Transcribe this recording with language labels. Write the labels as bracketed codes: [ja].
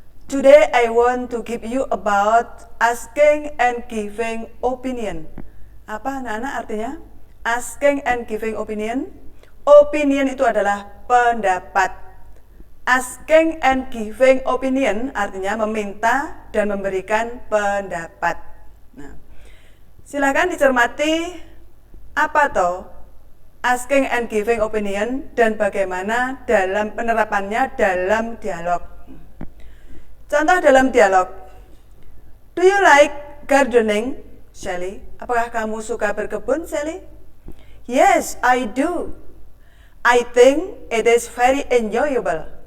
[en] Today I want to give you about asking and giving opinion. [id] Apa anak-anak artinya? [en] Asking and giving opinion. [id] Opinion itu adalah pendapat. [en] Asking and giving opinion [id] artinya meminta dan memberikan pendapat. Nah, silakan dicermati apa toh [en] asking and giving opinion [id] dan bagaimana dalam penerapannya dalam dialog. Contoh dalam dialog. [en] Do you like gardening, Sally? [id] Apakah kamu suka berkebun, Sally? [en] Yes, I do. I think it is very enjoyable.